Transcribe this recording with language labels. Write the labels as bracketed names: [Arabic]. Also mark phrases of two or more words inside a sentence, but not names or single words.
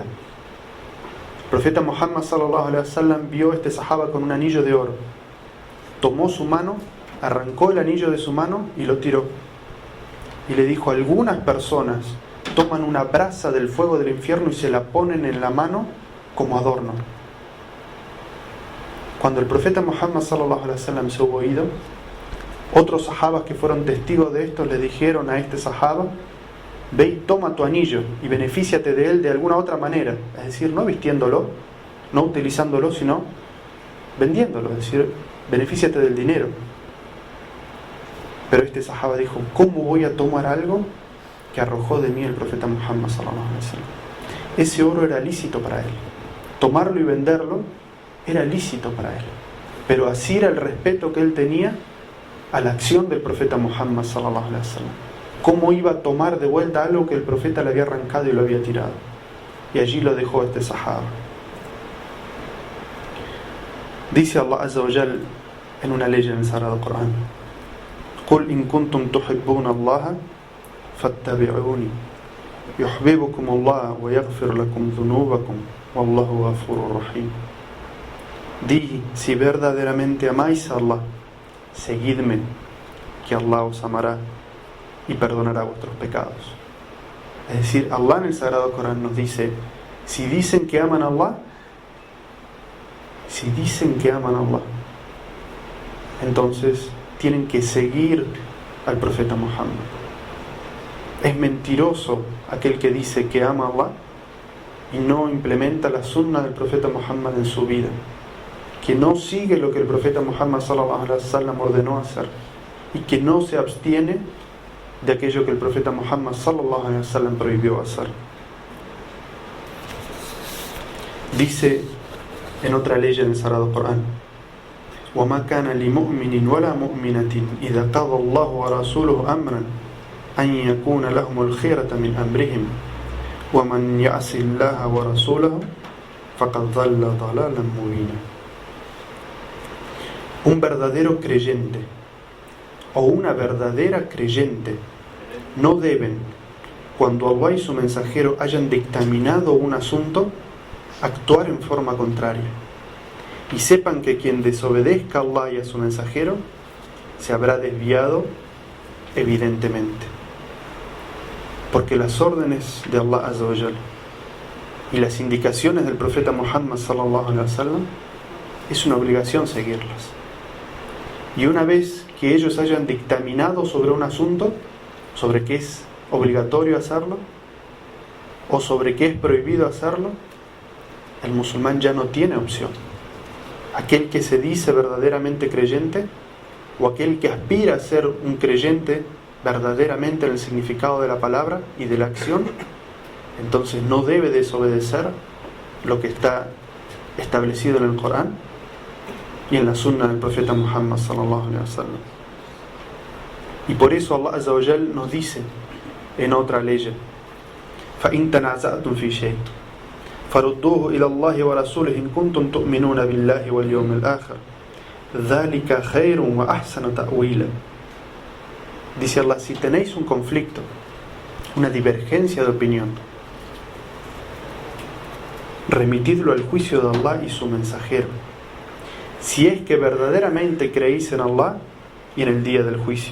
[Spanish] El profeta Muhammad [Arabic] صلى الله عليه وسلم [Spanish] vio a este sahaba con un anillo de oro, tomó su mano, arrancó el anillo de su mano y lo tiró, y le dijo: algunas personas toman una brasa del fuego del infierno y se la ponen en la mano como adorno. Cuando el profeta Muhammad [Arabic] صلى الله عليه وسلم [Spanish] se hubo ido, otros sahabas que fueron testigos de esto le dijeron a este sahaba: ve y toma tu anillo y benefíciate de él de alguna otra manera, es decir, no vistiéndolo, no utilizándolo, sino vendiéndolo, es decir, benefíciate del dinero. Pero este sahaba dijo: ¿cómo voy a tomar algo que arrojó de mí el profeta Muhammad [Arabic] صلى الله عليه وسلم? [Spanish] Ese oro era lícito para él, tomarlo y venderlo era lícito para él, pero así era el respeto que él tenía a la acción del profeta Muhammad [Arabic] صلى الله عليه وسلم. [Spanish] ¿Cómo iba a tomar de vuelta algo que el profeta le había arrancado y lo había tirado? Y allí lo dejó este sahaba. Dice Allah [Arabic] عز وجل [Spanish] en una ley en el Sagrado Corán: [Arabic] قُلْ إِن كُنْتُمْ تُحِبُّونَ اللَّهَ فَاتَّبِعُونِي يُحْبِبُكُمُ اللَّهُ وَيَغْفِرْ لَكُمْ ذُنُوبَكُمْ وَاللَّهُ غَفُورٌ رَحِيمٌ. [Spanish] Di: si verdaderamente amáis a Allah, seguidme, que Allah os amará y perdonará vuestros pecados. Es decir, Allah en el Sagrado Corán nos dice: si dicen que aman a Allah, entonces tienen que seguir al profeta Muhammad. Es mentiroso aquel que dice que ama a Allah y no implementa la sunna del profeta Muhammad en su vida, que no sigue lo que el profeta Muhammad [Arabic] صلى الله عليه وسلم [Spanish] ordenó hacer y que no se abstiene de aquello que el profeta Muhammad [Arabic] صلى الله عليه وسلم [Spanish] prohibió hacer. Dice en otra ley en el Sagrado Corán: [Arabic] وَمَا كَانَ لِمُؤْمِنٍ وَلَا مُؤْمِنَةٍ إِذَا قَضَى اللَّهُ وَرَسُولُهُ أَمْرًا أَنْ يَكُونَ لَهُمُ الْخِيَرَةُ مِنْ أَمْرِهِمْ وَمَنْ يَعْصِ اللَّهَ وَرَسُولَهُ فَقَدْ ضَلَّ ضَلَالًا مُبِينًا. [Spanish] Un verdadero creyente o una verdadera creyente no deben, cuando Allah y su mensajero hayan dictaminado un asunto, actuar en forma contraria. Y sepan que quien desobedezca a Allah y a su mensajero se habrá desviado evidentemente. Porque las órdenes de Allah [Arabic] عز وجل [Spanish] y las indicaciones del profeta Muhammad [Arabic] صلى الله عليه وسلم [Spanish] es una obligación seguirlas. Y una vez que ellos hayan dictaminado sobre un asunto, sobre qué es obligatorio hacerlo o sobre qué es prohibido hacerlo, el musulmán ya no tiene opción. Aquel que se dice verdaderamente creyente o aquel que aspira a ser un creyente verdaderamente en el significado de la palabra y de la acción, entonces no debe desobedecer lo que está establecido en el Corán y en la sunna del profeta Muhammad [Arabic] صلى الله عليه وسلم. [Spanish] Y por eso Allah [Arabic] عز وجل [Spanish] nos dice en otra ley: [Arabic] فَإِن تَنَازَعْتُمْ فِي شَيْءٍ فَرُدُّوهُ إِلَى اللَّهِ وَرَسُولِهِ إِن كُنتُمْ تُؤْمِنُونَ بِاللَّهِ وَالْيَوْمِ الْآخِرِ ذَلِكَ خَيْرٌ وَأَحْسَنُ تَأْوِيلًا. [Spanish] Dice Allah: si tenéis un conflicto, una divergencia de opinión, remitidlo al juicio de Allah y su mensajero, si es que verdaderamente creéis en Allah y en el día del juicio.